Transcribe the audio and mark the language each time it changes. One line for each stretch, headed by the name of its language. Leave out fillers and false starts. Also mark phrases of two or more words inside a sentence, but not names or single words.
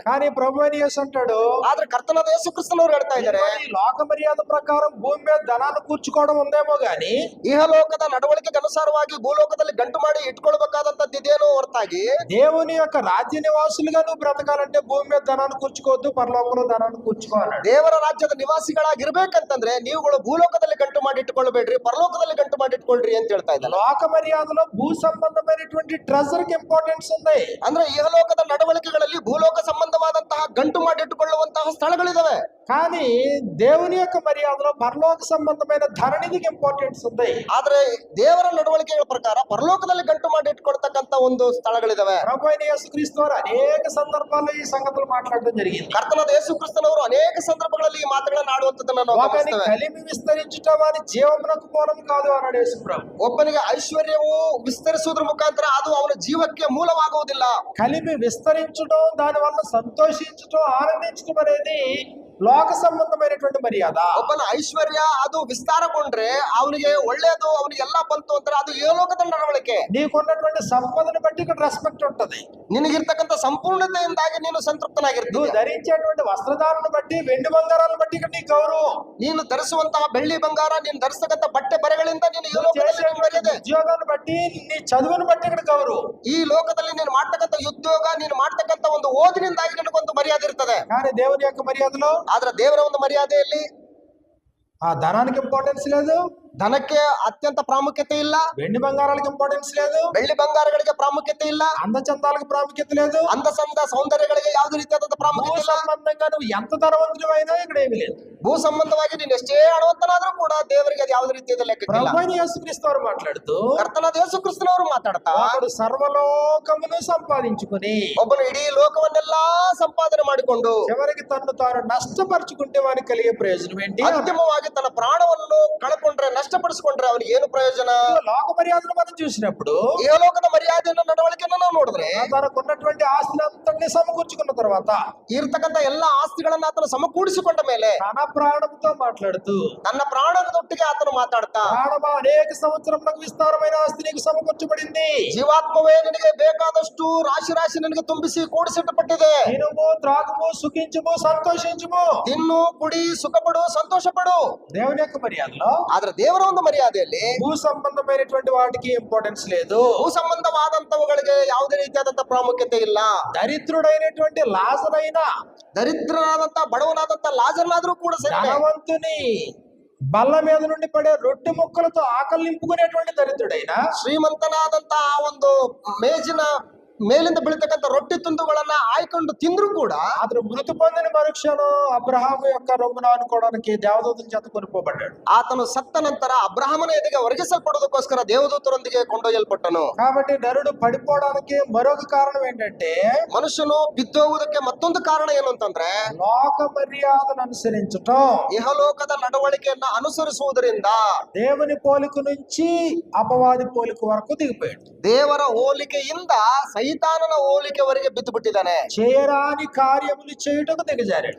Telugu: కానీ ప్రభు అయిన యేసు అంటాడు,
Kannada: ಆದ್ರೆ ಕರ್ತನಾದ ಯೇಸು ಕ್ರಿಸ್ತನವರು ಹೇಳ್ತಾ ಇದ್ದಾರೆ,
Telugu: ఈ లోక మర్యాద ప్రకారం భూమి మీద ధనాన్ని కూర్చుకోవడం ఉందేమో గాని
Kannada: ಇಹಲೋಕದ ನಡವಳಿಕೆಗೆ ಅನುಸಾರವಾಗಿ ಭೂಲೋಕದಲ್ಲಿ ಗಂಟು ಮಾಡಿ ಇಟ್ಕೊಳ್ಬೇಕಾದಂತದ್ದು ಇದೇನೋ ಹೊರತಾಗಿ
Telugu: దేవుని యొక్క రాజ్య నివాసులుగా నువ్వు బ్రతకాలంటే భూమి మీద ధనాన్ని కూర్చుకోవద్దు, పరలోకంలో ధనాన్ని కూర్చుకోవాలన్నాడు.
Kannada: ದೇವರ ರಾಜ್ಯದ ನಿವಾಸಿಗಳಾಗಿರ್ಬೇಕಂತಂದ್ರೆ ನೀವುಗಳು ಭೂಲೋಕದಲ್ಲಿ ಗಂಟು ಮಾಡಿ ಇಟ್ಕೊಳ್ಬೇಡ್ರಿ, ಪರಲೋಕದಲ್ಲಿ ಗಂಟು ಮಾಡಿ ಇಟ್ಕೊಳ್ರಿ ಅಂತ ಹೇಳ್ತಾ ಇದ್ದಾರೆ.
Telugu: లోక మర్యాదలో భూ సంబంధమైనటువంటి ట్రెజర్ కి ఇంపార్టెన్స్ ఉంది.
Kannada: ಅಂದ್ರೆ ಇಹಲೋಕದ ನಡವಳಿಕೆಗಳಲ್ಲಿ ಭೂಲೋಕ ಸಂಬಂಧವಾದಂತಹ ಗಂಟು ಮಾಡಿ ಇಟ್ಟುಕೊಳ್ಳುವಂತಹ ಸ್ಥಳಗಳಿದಾವೆ.
Telugu: కానీ దేవుని యొక్క మర్యాదలో పరలోక సంబంధమైన ధరణిదికి ఇంపార్టెన్స్ ఉంది.
Kannada: ಆದ್ರೆ ದೇವರ ನಡವಳಿಕೆಗಳ ಪ್ರಕಾರ ಪರಲೋಕದಲ್ಲಿ ಗಂಟು ಮಾಡಿ ಇಟ್ಕೊಳ್ತಕ್ಕಂತ ಒಂದು ಸ್ಥಳಗಳಿದಾವೆ.
Telugu: ప్రభు అయిన యేసుక్రీస్తు వారు అనేక సందర్భాల్లో ఈ సంగతులు మాట్లాడడం జరిగింది.
Kannada: ಕರ್ತನಾದ ಯೇಸು ಕ್ರಿಸ್ತನವರು ಅನೇಕ ಸಂದರ್ಭಗಳಲ್ಲಿ ಈ ಮಾತುಗಳನ್ನು ಆಡುವಂತದ್ದನ್ನು ನಾವು
Telugu: ఒకని
Kannada: ಗಮನಿಸ್ತೇವೆ.
Telugu: కలిమి విస్తరించుట వారి జీవమునకు మూలం కాదు అన్నాడు యేసు ప్రభు.
Kannada: ಒಬ್ಬನಿಗೆ ಐಶ್ವರ್ಯವು ವಿಸ್ತರಿಸುವುದರ ಮುಖಾಂತರ ಅದು ಅವನ ಜೀವಕ್ಕೆ ಮೂಲವಾಗುವುದಿಲ್ಲ.
Telugu: కలిమి విస్తరించడం, దాని వల్ల సంతోషించడం, ఆనందించడం అనేది లోక సంబంధమైనటువంటి మర్యాద.
Kannada: ಒಬ್ಬನ ಐಶ್ವರ್ಯ ಅದು ವಿಸ್ತಾರಗೊಂಡ್ರೆ ಅವನಿಗೆ ಒಳ್ಳೆಯದು, ಅವನಿಗೆ ಎಲ್ಲ ಬಂತು ಅಂದ್ರೆ ಅದು ಇಹಲೋಕದ ನಡವಳಿಕೆ.
Telugu: నీకున్నటువంటి సంపదను బట్టి ఇక్కడ రెస్పెక్ట్ ఉంటది.
Kannada: ನಿನಗಿರ್ತಕ್ಕಂಥ ಸಂಪೂರ್ಣತೆಯಿಂದಾಗಿ ನೀನು ಸಂತೃಪ್ತನಾಗಿರ್ತೀಯ.
Telugu: నువ్వు ధరించేటువంటి వస్త్రధారణను బట్టి, వెండి బంగారాలను బట్టి ఇక్కడ నీ గౌరవం.
Kannada: ನೀನು ಧರಿಸುವಂತಹ ಬೆಳ್ಳಿ ಬಂಗಾರ, ನೀನು ಧರಿಸತಕ್ಕಂಥ ಬಟ್ಟೆ ಬರೆಗಳಿಂದ ನೀನು ಈ
Telugu: నువ్వు
Kannada: ಲೋಕದಲ್ಲಿ
Telugu: చేసేటువంటి
Kannada: ಮರ್ಯಾದೆ.
Telugu: ఉద్యోగాన్ని బట్టి, నీ చదువును బట్టి ఇక్కడ గౌరవం.
Kannada: ಈ ಲೋಕದಲ್ಲಿ ನೀನು ಮಾಡ್ತಕ್ಕಂಥ ಉದ್ಯೋಗ, ನೀನು ಮಾಡ್ತಕ್ಕಂಥ ಒಂದು ಓದಿನಿಂದಾಗಿ ನಿನಗೊಂದು ಮರ್ಯಾದೆ ಇರ್ತದೆ.
Telugu: కానీ దేవుని యొక్క మర్యాదలో
Kannada: ಆದ್ರೆ ದೇವರ ಒಂದು ಮರ್ಯಾದೆಯಲ್ಲಿ
Telugu: ఆ ధనానికి ఇంపార్టెన్స్ లేదు,
Kannada: ಧನಕ್ಕೆ ಅತ್ಯಂತ ಪ್ರಾಮುಖ್ಯತೆ ಇಲ್ಲ,
Telugu: వెండి బంగారాలకు ఇంపార్టెన్స్ లేదు,
Kannada: ಬೆಳ್ಳಿ ಬಂಗಾರಗಳಿಗೆ ಪ್ರಾಮುಖ್ಯತೆ ಇಲ್ಲ,
Telugu: అందచందాలకు ప్రాముఖ్యత లేదు,
Kannada: ಅಂದ ಸೌಂದರ್ಯಗಳಿಗೆ ಯಾವುದೇ ರೀತಿಯಾದಂತ
Telugu: భూ
Kannada: ಪ್ರಾಮುಖ್ಯತೆ ಇಲ್ಲ.
Telugu: సంబంధంగా నువ్వు ఎంత ధనవంతుడు అయినా ఇక్కడ ఏమి లేదు.
Kannada: ಭೂ ಸಂಬಂಧವಾಗಿ ನೀನು ಎಷ್ಟೇ ಹಣವಂತನಾದ್ರೂ ಕೂಡ ದೇವರಿಗೆ ಅದು ಯಾವುದೇ ರೀತಿಯಾದ ಲೆಕ್ಕಕ್ಕಿಲ್ಲ.
Telugu: ప్రభు అయిన యేసుక్రీస్తు వారు మాట్లాడుతూ,
Kannada: ಕರ್ತನಾದ ಯೇಸು ಕ್ರಿಸ್ತನವರು ಮಾತಾಡ್ತಾ,
Telugu: వాడు సర్వలోకమును సంపాదించుకుని
Kannada: ಒಬ್ಬನು ಇಡೀ ಲೋಕವನ್ನೆಲ್ಲ ಸಂಪಾದನೆ ಮಾಡಿಕೊಂಡು
Telugu: చివరికి తను తాను నష్టపరుచుకుంటే వానికి కలిగే ప్రయోజనం ఏంటి?
Kannada: ಅಂತಿಮವಾಗಿ ತನ್ನ ಪ್ರಾಣವನ್ನು ಕಳಕೊಂಡ್ರೆ, ನಷ್ಟಪಡಿಸಿಕೊಂಡ್ರೆ ಅವನಿಗೆ ಏನು ಪ್ರಯೋಜನ?
Telugu: లోక మర్యాదను మనం చూసినప్పుడు
Kannada: ಈ ಲೋಕದ ಮರ್ಯಾದೆಯನ್ನು, ನಡವಳಿಕೆಯನ್ನು ನಾವು ನೋಡಿದ್ರೆ
Telugu: తనకున్నటువంటి ఆస్తిని అంతటినీ సమకూర్చుకున్న తర్వాత
Kannada: ಇರ್ತಕ್ಕಂಥ ಎಲ್ಲ ಆಸ್ತಿಗಳನ್ನ ಆತನು ಸಮಕೂಡಿಸಿಕೊಂಡ ಮೇಲೆ
Telugu: తన ప్రాణంతో మాట్లాడుతూ
Kannada: ತನ್ನ ಪ್ರಾಣದೊಟ್ಟಿಗೆ ಆತನು ಮಾತಾಡ್ತಾ,
Telugu: ప్రాణమా అనేక సంవత్సరములకు విస్తారమైన ఆస్తి నీకు సమకూర్చబడింది.
Kannada: ಜೀವಾತ್ಮವೇ ನಿನಗೆ ಬೇಕಾದಷ್ಟು ರಾಶಿ ರಾಶಿ ನಿನಗೆ ತುಂಬಿಸಿ ಕೂಡಿಸಿಟ್ಟುಪಟ್ಟಿದೆ.
Telugu: తినుము త్రాగుము సుఖించుము సంతోషించుము.
Kannada: ತಿನ್ನು, ಕುಡಿ, ಸುಖಪಡು, ಸಂತೋಷ ಪಡು.
Telugu: దేవుని యొక్క మర్యాదలో
Kannada: ಆದ್ರೆ ದೇವರ ಒಂದು ಮರ್ಯಾದೆಯಲ್ಲಿ
Telugu: భూ సంబంధమైనటువంటి వాటికి ఇంపార్టెన్స్ లేదు.
Kannada: ಭೂ ಸಂಬಂಧವಾದಂತವುಗಳಿಗೆ ಯಾವುದೇ ರೀತಿಯಾದಂತ ಪ್ರಾಮುಖ್ಯತೆ ಇಲ್ಲ.
Telugu: దరిద్రుడైనటువంటి లాజరైనా
Kannada: ದರಿದ್ರನಾದಂತ ಬಡವನಾದಂತ ಲಾಜರ್ನಾದ್ರೂ ಕೂಡ ಸರಿ,
Telugu: ధనవంతుని బల్ల మీద నుండి పడే రొట్టె ముక్కలతో ఆకలి నింపుకునేటువంటి దరిద్రుడైనా
Kannada: ಶ್ರೀಮಂತನಾದಂತ ಆ ಒಂದು ಮೇಜಿನ ಮೇಲಿಂದ ಬೀಳ್ತಕ್ಕಂಥ ರೊಟ್ಟಿ ತುಂಡುಗಳನ್ನ ಆಯ್ಕೊಂಡು ತಿಂದ್ರು ಕೂಡ
Telugu: అతను మృతి పొందిన మరుక్షణం అబ్రహాము యొక్క రొమ్మున అనుకోవడానికి దేవదూతల చేత కొనుక్కోబడ్డాడు.
Kannada: ಆತನು ಸತ್ತ ನಂತರ ಅಬ್ರಹಾಮನ ಎದೆಗೆ ಒರಗಿಸಲ್ಪಡೋದಕ್ಕೋಸ್ಕರ ದೇವದೂತರೊಂದಿಗೆ ಕೊಂಡೊಯ್ಯಲ್ಪಟ್ಟನು.
Telugu: కాబట్టి నరుడు పడిపోవడానికి మరొక కారణం ఏంటంటే
Kannada: ಮನುಷ್ಯನು ಬಿದ್ದೋಗುವುದಕ್ಕೆ ಮತ್ತೊಂದು ಕಾರಣ ಏನು ಅಂತಂದ್ರೆ
Telugu: లోక మర్యాదను అనుసరించటం.
Kannada: ಇಹಲೋಕದ ನಡವಳಿಕೆಯನ್ನ ಅನುಸರಿಸುವುದರಿಂದ
Telugu: దేవుని పోలిక నుంచి అపవాది పోలిక వరకు దిగిపోయాడు.
Kannada: ದೇವರ ಹೋಲಿಕೆಯಿಂದ ಸೈತಾನನ ಹೋಲಿಕೆವರೆಗೆ ಬಿದ್ದು ಬಿಟ್ಟಿದ್ದಾನೆ.
Telugu: చేయరాని కార్యములు చేయుటకు దిగజారాడు.